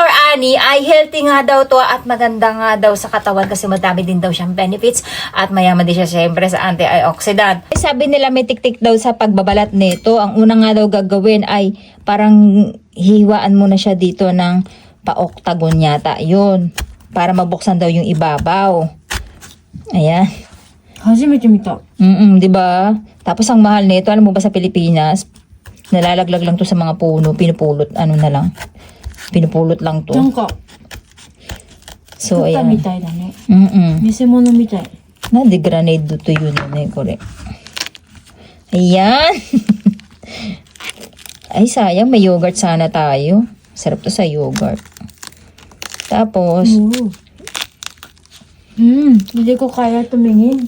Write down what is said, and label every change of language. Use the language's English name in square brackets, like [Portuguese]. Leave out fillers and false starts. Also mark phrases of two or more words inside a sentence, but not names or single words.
[Filipino] Annie ay healthy nga daw to at maganda nga daw sa katawan kasi madami din daw siyang benefits at mayaman din siya syempre sa antioxidant. Sabi nila may tiktik daw sa pagbabalat nito. Ang una nga daw gagawin ay parang hihiwaan mo na siya dito ng pa-octagon yata. Yun. Para mabuksan daw yung ibabaw. Ayan. [Japanese] 初めて見た。 [Filipino] Di ba? Tapos ang mahal nito, alam mo ba sa Pilipinas, nalalaglag lang to sa mga puno, pinupulot, ano na lang. Pinupulot lang to. [Japanese] なんか、 [Filipino] So, [Japanese] 作ったみ [Filipino] ayan. [Japanese] たいだね。 Mm-mm. 偽物みたい。 [Filipino] De granade to yun, kore. Ayan. Ay, sayang, may yogurt sana tayo. Sarap to sa yogurt. Tapos, hindi ko kaya tumingin.